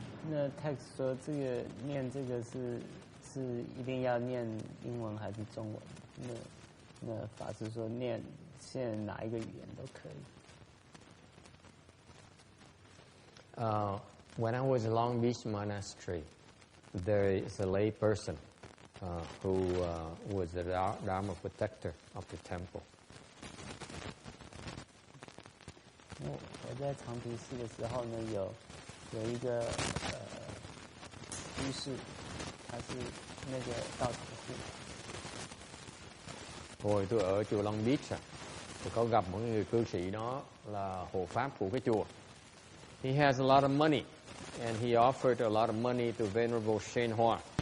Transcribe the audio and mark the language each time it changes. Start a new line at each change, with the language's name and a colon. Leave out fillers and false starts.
Chinese: 那 text 说这个念这个是一定要念英文还是中文？那法师说念现在哪一个语言都可以。
English: When I was in Long Beach Monastery, there is a lay person who was the Dharma protector of the temple.
Chinese: 我在长堤寺的时候呢，有一个居士，他是那个道场护。
Vietnamese: Hồi tôi ở chùa Long Beach thì có gặp một người cư sĩ đó là hộ pháp của cái chùa.
English: He has a lot of money and he offered a lot of money to Venerable Shen Hoa.